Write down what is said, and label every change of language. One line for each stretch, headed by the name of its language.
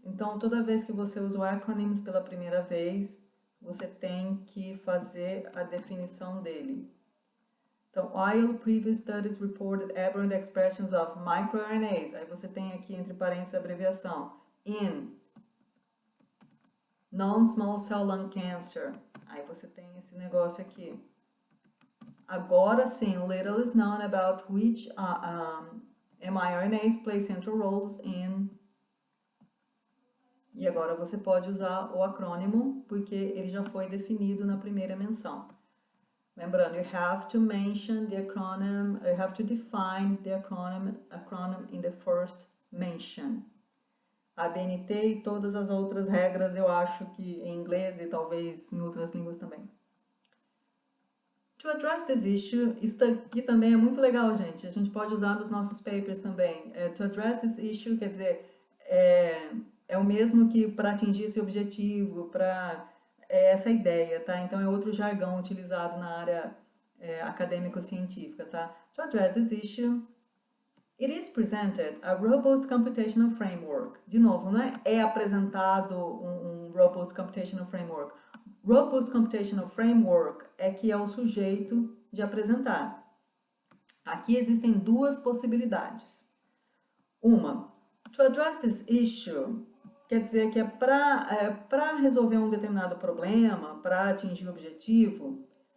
Portuguese: Então, toda vez que você usa o acronyms pela primeira vez, você tem que fazer a definição dele. Então,
English: while previous studies reported aberrant expressions of microRNAs,
Portuguese: aí você tem aqui entre parênteses a abreviação,
English: in non-small cell lung cancer,
Portuguese: aí você tem esse negócio aqui. Agora sim,
English: little is known about which mRNAs play central roles in.
Portuguese: E agora você pode usar o acrônimo, porque ele já foi definido na primeira menção.
English: Lembrando, you have to mention the acronym, you have to define the acronym in the first mention.
Portuguese: A BNT e todas as outras regras eu acho que em inglês e talvez em outras línguas também.
English: To address this issue,
Portuguese: isso aqui também é muito legal, gente. A gente pode usar nos nossos papers também.
English: To address this issue
Portuguese: quer dizer, é o mesmo que para atingir esse objetivo, para essa ideia, tá? Então é outro jargão utilizado na área acadêmico-científica, tá?
English: To address this issue, it is presented a robust computational framework.
Portuguese: De novo, né? É apresentado um
English: robust computational framework. Robust computational framework
Portuguese: é que é o sujeito de apresentar. Aqui existem duas possibilidades. Uma,
English: to address this issue,
Portuguese: quer dizer que é para resolver um determinado problema, para atingir o objetivo.